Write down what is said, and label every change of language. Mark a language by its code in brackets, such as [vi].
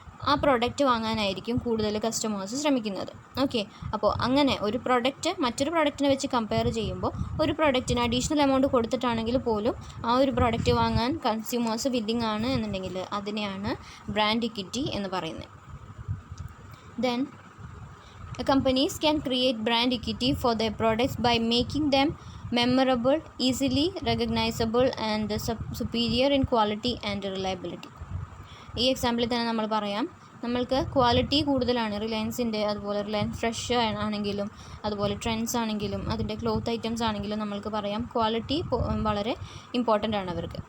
[ml] ആ പ്രോഡക്റ്റ് വാങ്ങാനായിരിക്കും കൂടുതൽ കസ്റ്റമേഴ്സ് ശ്രമിക്കുന്നത്. ഓക്കെ, അപ്പോൾ അങ്ങനെ ഒരു പ്രോഡക്റ്റ് മറ്റൊരു പ്രോഡക്റ്റിനെ വെച്ച് കമ്പയർ ചെയ്യുമ്പോൾ ഒരു പ്രോഡക്റ്റിന് അഡീഷണൽ എമൗണ്ട് കൊടുത്തിട്ടാണെങ്കിൽ പോലും ആ ഒരു പ്രോഡക്റ്റ് വാങ്ങാൻ കൺസ്യൂമേഴ്സ് വില്ലിംഗ് ആണ് എന്നുണ്ടെങ്കിൽ അതിനെയാണ് ബ്രാൻഡ് ഇക്വിറ്റി എന്ന് പറയുന്നത്. [en] Then companies can create brand equity for their products by making them memorable, easily recognizable and superior in quality and reliability. [ml] ഈ എക്സാമ്പിളിൽ തന്നെ നമ്മൾ പറയാം, നമ്മൾക്ക് ക്വാളിറ്റി കൂടുതലാണ് റിലയൻസിൻ്റെ, അതുപോലെ റിലയൻസ് ഫ്രഷ് ആണെങ്കിലും അതുപോലെ ട്രെൻഡ്സ് ആണെങ്കിലും അതിൻ്റെ ക്ലോത്ത് ഐറ്റംസ് ആണെങ്കിലും നമ്മൾക്ക് പറയാം ക്വാളിറ്റി വളരെ ഇമ്പോർട്ടൻ്റ് ആണ് അവർക്ക്.